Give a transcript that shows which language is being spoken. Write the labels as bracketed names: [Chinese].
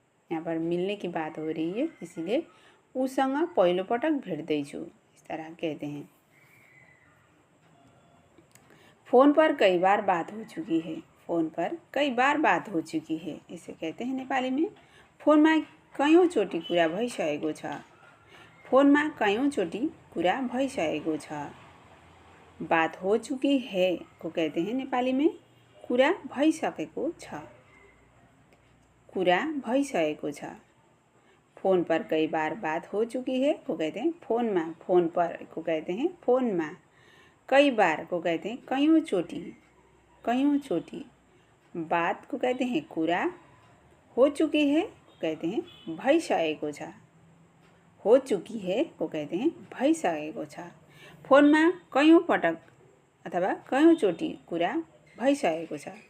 [Hindi] यहाँ पर मिलने की बात हो रही है, इसीलिए [Nepali] उसँग पहिलोपटक भेट्दैछु [Hindi] इस तरह कहते हैं। फ़ोन पर कई बार बात हो चुकी है। फ़ोन पर कई बार बात हो चुकी है। इसे कहते हैं नेपाली में [Nepali] फोनमा कयौँचोटि कुरा भइसकेको छ। फोनमा कयौँचोटि कुरा भइसकेको छ। [Hindi] बात हो चुकी है को कहते हैं नेपाली में [Nepali] कुरा भइसकेको छ। कुरा भइसकेको छ। [Hindi] फ़ोन पर कई बार बात हो चुकी है को कहते हैं फ़ोनमा। फ़ोन पर को कहते हैं फ़ोनमा। कई बार को कहते हैं कयौँचोटि। कयौँचोटि। बात को कहते हैं कुरा। हो चुकी है को कहते हैं [Nepali] भइसकेको छ। [Hindi] हो चुकी है को कहते हैं [Nepali] भइसकेको छ। फ़ोनमा कयौँ पटक अथवा कयौँचोटि कुरा भइसकेको छ।